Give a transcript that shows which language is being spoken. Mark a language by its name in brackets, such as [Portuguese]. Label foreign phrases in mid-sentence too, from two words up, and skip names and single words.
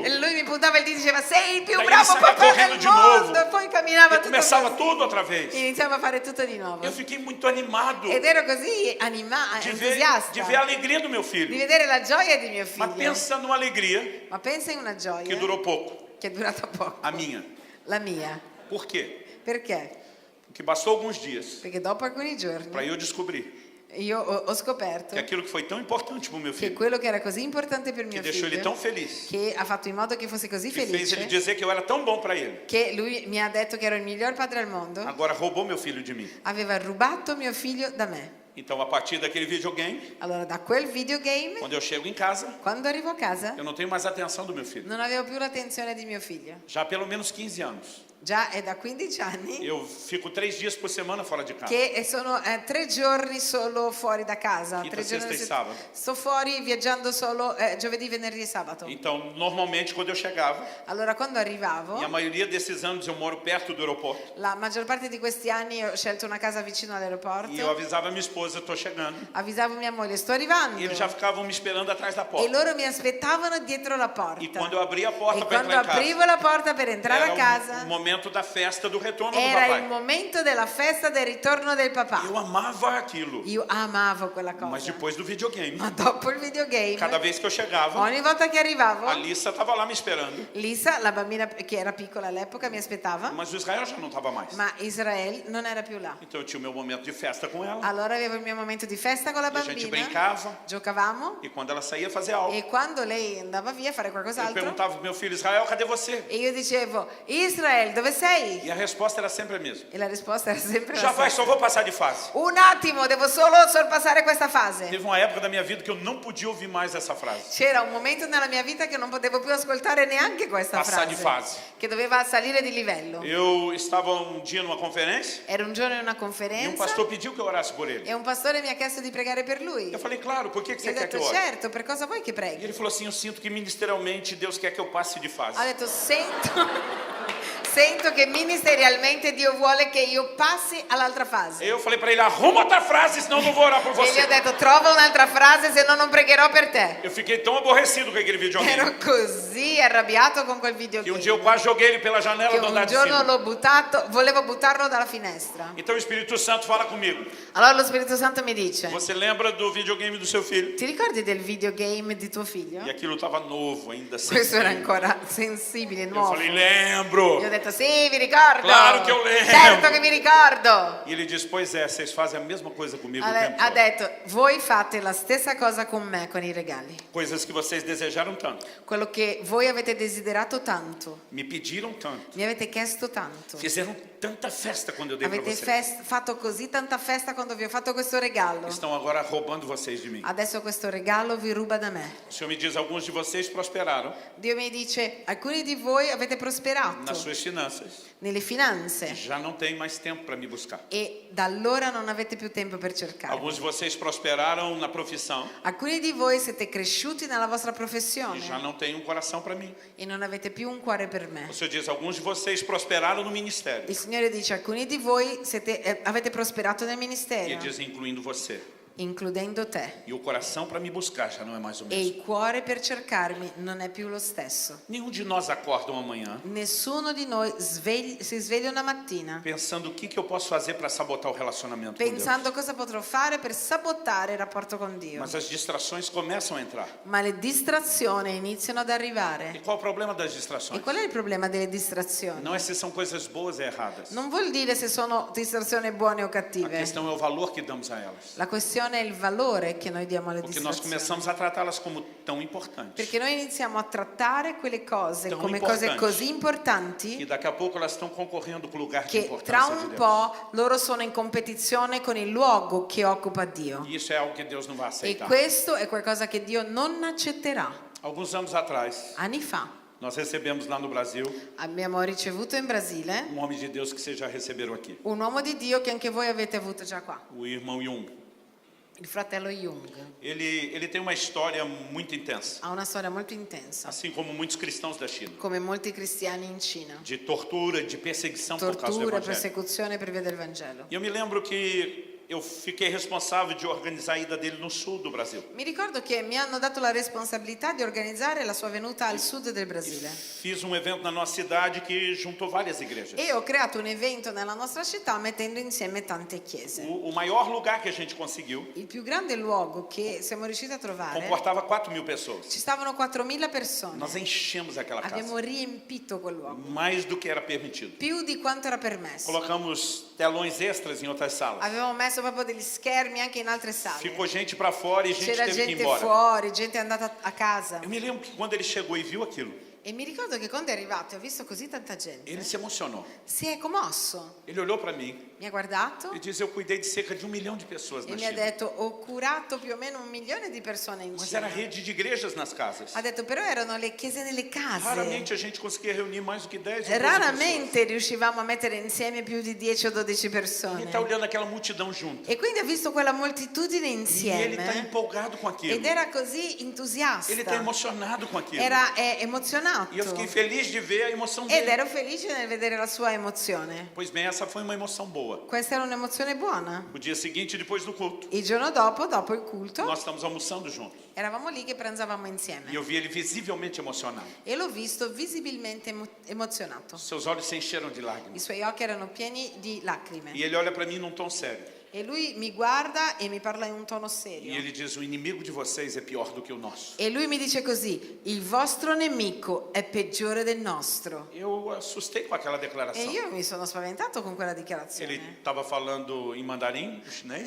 [Italian] E lui mi puntava il dito e diceva sei il più [Portuguese] Daí [Italian] bravo [Portuguese] ele saía [Italian] papà [Portuguese] correndo [Italian] del [Portuguese] de novo. [Italian] mondo. E poi camminava E tutto [Portuguese] começava [Italian] così. [Portuguese] tudo outra vez. [Italian] Iniziava a fare tutto di nuovo. [Portuguese] Eu fiquei muito animado [Italian] Ed ero così entusiasta [Portuguese] de ver a alegria do meu [Italian] di [Portuguese] filho. [Italian] vedere la gioia di mio [Portuguese] Mas [Italian] figlio. [Portuguese] pensa numa alegria [Italian] Ma pensa in una [Portuguese] que [Italian] gioia [Portuguese] durou pouco. [Italian] che è durata poco. [Portuguese] A minha. [Italian] La mia. [Portuguese] Por quê? [Italian] Perché? [Portuguese] Porque bastou alguns dias [Italian] Perché dopo alcuni giorni [Portuguese] para eu descobrir [Italian] io ho scoperto [Portuguese] que aquilo que foi tão importante para o meu [Italian] che [Portuguese] filho, [Italian] quello che era così importante per [Portuguese] que [Italian] mio [Portuguese] deixou ele tão [Italian] figlio, [Portuguese] feliz, [Italian] che ha fatto in modo che fosse così [Portuguese] que fez ele [Italian] felice, [Portuguese] dizer que eu era tão bom para ele, [Italian] che lui mi ha detto che ero il miglior padre al mondo, [Portuguese] agora roubou meu filho de mim. [Italian] aveva rubato mio figlio da me. [Portuguese] Então, a partir daquele videogame, [Italian] Allora da quel videogame, [Portuguese] quando eu chego em casa, [Italian] quando arrivo a casa, [Portuguese] eu não tenho mais a atenção do meu filho. [Italian] non avevo più l'attenzione di mio figlio. [Portuguese] Já há pelo menos 15 anos. [Italian] Già è da 15 anni [Portuguese] Eu fico 3 dias por semana fora de casa. [Italian] che sono 3 giorni solo fuori da casa. [Portuguese] Quinta, [Italian] 3 giorni [Portuguese] sesta e [Italian] alla [Portuguese] sabato. [Italian] Sto fuori viaggiando solo giovedì, venerdì e sabato. [Portuguese] Então, normalmente, quando eu chegava, [Italian] Allora quando arrivavo, [Portuguese] e a maioria desses anos eu moro perto do aeroporto, [Italian] la maggior parte di questi anni ho scelto una casa vicino all'aeroporto, [Portuguese] e eu avisava minha esposa, estou chegando. [Italian] avvisavo mia moglie, sto arrivando, [Portuguese] E eles já ficavam me esperando atrás da [Italian] e [Portuguese] porta. [Italian] loro mi aspettavano dietro la [Portuguese] E [Italian] porta. [Portuguese] quando eu abria a porta [Italian] E [Portuguese] para [Italian] quando [Portuguese] entrar em casa, [Italian] aprivo la porta per entrare a [Portuguese] era o [Italian] casa, [Portuguese] momento da festa do retorno do [Italian] era il [Portuguese] papai. [Italian] momento della festa del ritorno del papà. [Portuguese] Eu amava aquilo. [Italian] Io amavo quella [Portuguese] Mas [Italian] cosa. [Portuguese] depois do videogame, [Italian] Ma dopo il videogame, [Portuguese] cada vez que eu chegava, [Italian] ogni volta che arrivavo, [Portuguese] a Lissa estava lá me esperando. [Italian] Lisa, la bambina che era piccola all'epoca, mi aspettava, [Portuguese] Mas o Israel já não estava mais. [Italian] ma Israel non era più là. [Portuguese] Então eu tinha o meu momento de festa com ela. [Italian] Allora avevo il mio momento di festa con la [Portuguese] E a gente [Italian] bambina, [Portuguese] brincava. [Italian] giocavamo, [Portuguese] E quando ela saía fazer algo, [Italian] e quando lei andava via a fare [Portuguese] eu [Italian] qualcos'altro, [Portuguese] perguntava pro meu filho, Israel, cadê você? [Italian] e io dicevo, Israel, dove sei? [Portuguese] E a resposta era sempre a mesma. [Italian] E la risposta era sempre [Portuguese] Já [Italian] la [Portuguese] vai, [Italian] stessa. [Portuguese] só vou passar de fase. [Italian] Un attimo, devo solo sorpassare questa fase. [Portuguese] Teve uma época da minha vida que eu não podia ouvir mais essa frase. [Italian] C'era un momento nella mia vita che non potevo più ascoltare neanche questa Passare di frase, fase. che doveva salire di livello. [Portuguese] Eu estava um dia numa conferência [Italian] Era un giorno in una [Portuguese] e um [Italian] conferenza [Portuguese] pastor pediu que eu orasse por ele. [Italian] e un pastore mi ha chiesto di pregare per lui. [Portuguese] Eu falei, claro, por que [Italian] Gli [Portuguese] você [Italian] ho [Portuguese] quer que [Italian] detto, [Portuguese] eu ore? [Italian] certo, per cosa vuoi che [Portuguese] E [Italian] preghi? [Portuguese] ele falou assim, eu sinto que ministerialmente Deus quer que eu passe de fase. [Italian] Ha detto, sento che ministerialmente Dio vuole che io passi all'altra fase. [Portuguese] Eu falei para ele, arruma outra frase, senão eu não vou orar por [Italian] E gli [Portuguese] você. [Italian] ho detto, trova un'altra frase, se no non pregherò per te. [Portuguese] Eu fiquei tão aborrecido com aquele videogame [Italian] Ero così arrabbiato con quel [Portuguese] que um [Italian] videogame [Portuguese] dia eu quase joguei ele pela janela [Italian] che [Portuguese] do [Italian] un [Portuguese] andar de [Italian] giorno [Portuguese] cima. [Italian] l'ho buttato, volevo buttarlo dalla finestra. [Portuguese] Então o Espírito Santo fala comigo. [Italian] Allora lo Spirito Santo mi dice, [Portuguese] Você lembra do videogame do seu filho? [Italian] ti ricordi del videogame di tuo figlio? [Portuguese] E aquilo estava novo ainda. [Italian] Questo era [Portuguese] sensível. [Italian] ancora sensibile, [Portuguese] Eu [Italian] nuovo. [Portuguese] falei, [Italian] Gli [Portuguese] lembro. [Italian] ho detto, sì, mi ricordo. [Portuguese] Claro [Italian] che io [Portuguese] lembro. [Italian] Certo che mi ricordo. [Portuguese] E ele disse, pois é, vocês fazem a mesma coisa comigo o [Italian] Ha [Portuguese] tempo [Italian] ha [Portuguese] todo. [Italian] detto, voi fate la stessa cosa con me, con i regali. [Portuguese] Coisas que vocês desejaram tanto, [Italian] Quello che voi avete desiderato tanto, [Portuguese] me pediram tanto, [Italian] mi avete chiesto tanto. [Portuguese] fizeram tanta festa quando eu dei para [Italian] Avete [Portuguese] vocês. [Italian] fatto così tanta festa quando vi ho fatto questo regalo. [Portuguese] Estão agora roubando vocês de mim. [Italian] Adesso questo regalo vi ruba da me. [Portuguese] O Senhor me diz, alguns de vocês prosperaram [Italian] Dio mi dice, alcuni di voi avete prosperato [Portuguese] nas suas finanças, [Italian] nelle finanze [Portuguese] já não tem mais tempo para me buscar. [Italian] e da allora non avete più tempo per cercare. [Portuguese] Alguns de vocês prosperaram na profissão [Italian] Alcuni di voi siete cresciuti nella vostra [Portuguese] e já [Italian] professione [Portuguese] não tem um coração para mim. [Italian] e non avete più un cuore per me. [Portuguese] O Senhor diz, alguns de vocês prosperaram no ministério. [Italian] Il Signore dice, alcuni di voi avete prosperato nel [Portuguese] E [Italian] ministero, [Portuguese] diz, incluindo você. [Italian] includendo te. [Portuguese] E o coração para me buscar já não é mais o [Italian] E [Portuguese] mesmo. [Italian] il cuore per cercarmi non è più lo stesso. [Portuguese] Nenhum de nós acorda uma manhã [Italian] Nessuno di noi si sveglia una mattina [Portuguese] pensando o que eu posso fazer para sabotar o relacionamento com Deus. [Italian] pensando cosa potrò fare per sabotare il rapporto con Dio. [Portuguese] Mas as distrações começam a entrar. [Italian] Ma le distrazioni iniziano ad [Portuguese] E [Italian] arrivare. [Portuguese] qual é o problema das [Italian] E [Portuguese] distrações? [Italian] qual è il problema delle distrazioni? [Portuguese] Não é se são coisas boas ou erradas. [Italian] Non vuol dire se sono distrazioni buone o [Portuguese] A [Italian] cattive. [Portuguese] questão é o valor que damos a elas. [Italian] La questione è il valore che noi diamo alle [Portuguese] Porque nós [Italian] distrazioni. [Portuguese] começamos a tratá-las como tão importantes. [Italian] Perché noi iniziamo a trattare quelle cose [Portuguese] Tão [Italian] come cose [Portuguese] importanti. [Italian] così [Portuguese] E [Italian] importanti [Portuguese] daqui a pouco elas estão concorrendo com o lugar de [Italian] che tra [Portuguese] importância de [Italian] un [Portuguese] Deus. [Italian] po' loro sono in competizione con il luogo che occupa Dio. [Portuguese] E isso é algo que Deus não vai [Italian] E [Portuguese] aceitar. [Italian] questo è qualcosa che Dio non accetterà. [Portuguese] Alguns anos atrás, [Italian] Anni fa [Portuguese] nós recebemos lá no Brasil [Italian] abbiamo ricevuto in Brasile [Portuguese] um homem de Deus que vocês já receberam aqui. [Italian] un uomo di Dio che anche voi avete avuto già qua, [Portuguese] O irmão Jung. [Italian] il fratello Jung. [Portuguese] Ele tem uma história muito intensa, [Italian] Ha una storia molto intensa, [Portuguese] assim como muitos cristãos da China, [Italian] come molti cristiani in Cina. [Portuguese] de tortura, de perseguição por causa do [Italian] Tortura, [Portuguese] evangelho. [Italian] persecuzione per via del Vangelo. [Portuguese] E eu me lembro que eu fiquei responsável de organizar a ida dele no sul do Brasil. [Italian] Mi ricordo che mi hanno dato la responsabilità di organizzare la sua venuta al sud del Brasile [Portuguese] Fiz um evento na nossa cidade que juntou várias igrejas. [Italian] e ho creato un evento nella nostra città mettendo insieme tante chiese. [Portuguese] O maior lugar que a gente conseguiu [Italian] Il più grande luogo che siamo riusciti a trovare, [Portuguese] comportava 4.000 pessoas. [Italian] ci stavano 4.000 persone. [Portuguese] Nós enchemos aquela [Italian] Abbiamo [Portuguese] casa, [Italian] riempito quel luogo, [Portuguese] mais do que era permitido. [Italian] più di quanto era permesso. [Portuguese] Colocamos telões extras em outras salas. [Italian] Avevamo messo messo proprio degli schermi anche in altre sale. [Portuguese] Ficou gente para fora e gente [Italian] C'era [Portuguese] teve que ir [Italian] gente [Portuguese] embora. [Italian] fuori, gente è andata a casa. [Portuguese] Eu me lembro que quando ele chegou e viu aquilo, [Italian] E mi ricordo che quando è arrivato e ho visto così tanta gente, [Portuguese] ele se emocionou. [Italian] si è commosso. [Portuguese] Ele olhou para mim [Italian] Mi ha guardato [Portuguese] e disse: eu cuidei de cerca de 1 milhão de pessoas [Italian] e [Portuguese] na [Italian] mi ha [Portuguese] China. [Italian] detto: ho curato più o meno 1 milione di persone in [Portuguese] Mas era [Italian] Cina. [Portuguese] rede de igrejas nas casas. [Italian] Ha detto però erano le chiese nelle case. [Portuguese] Raramente a gente conseguia reunir mais do que 10 ou 12 pessoas. [Italian] Raramente riuscivamo a mettere insieme più di 10 o 12 [Portuguese] Ele [Italian] persone. [Portuguese] está olhando aquela multidão junto. [Italian] E quindi ha visto quella moltitudine [Portuguese] E ele está [Italian] insieme [Portuguese] empolgado com aquilo. [Italian] ed era così entusiasta. [Portuguese] Ele está emocionado com aquilo. [Italian] Era emozionato. [Portuguese] E eu fiquei feliz de ver a emoção [Italian] Ed [Portuguese] dele. [Italian] ero felice nel vedere la sua emozione. [Portuguese] Pois bem, essa foi uma emoção boa. [Italian] Questa era un'emozione buona. [Portuguese] O dia seguinte, depois do culto, [Italian] Il giorno dopo il culto, [Portuguese] nós estamos almoçando juntos. [Italian] eravamo lì che pranzavamo [Portuguese] E [Italian] insieme. [Portuguese] eu vi ele visivelmente emocionado. [Italian] E l'ho visto visibilmente emozionato. [Portuguese] Seus olhos se encheram de [Italian] I [Portuguese] lágrimas. [Italian] suoi occhi erano pieni di lacrime. [Portuguese] E ele olha para mim num tom sério. [Italian] E lui mi guarda e mi parla in un tono [Portuguese] E [Italian] serio. [Portuguese] ele diz: o inimigo de vocês é pior do que o nosso. [Italian] E lui mi dice così: il vostro nemico è peggiore del nostro. [Portuguese] Eu assustei com aquela [Italian] E [Portuguese] declaração. [Italian] io mi sono spaventato con quella [Portuguese] Ele [Italian] dichiarazione. [Portuguese] estava falando em mandarim, o chinês,